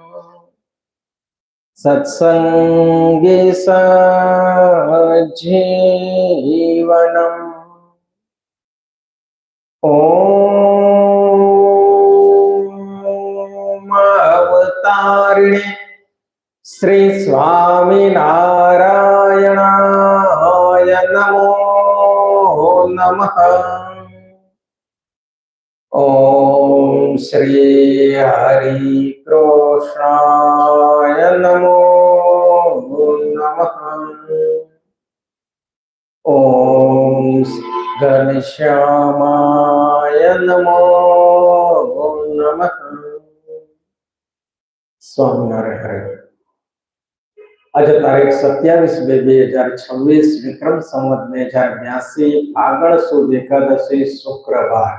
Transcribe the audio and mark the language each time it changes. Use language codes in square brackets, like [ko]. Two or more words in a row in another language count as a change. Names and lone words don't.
[sa] सत्संगी सज्जीवनम् ओम अवतारिणे श्री स्वामिनारायणाय नमो नमः। ओम श्री हरि कृष्णाय नमो नमः। ओम ઘનશ્યામાય નમો નમઃ. [gu] સ્વામિનારાયણ. આજે તારીખ 27/2/2026 વિક્રમ સંવત 2082 ફાગણ સુદ એકાદશી શુક્રવાર.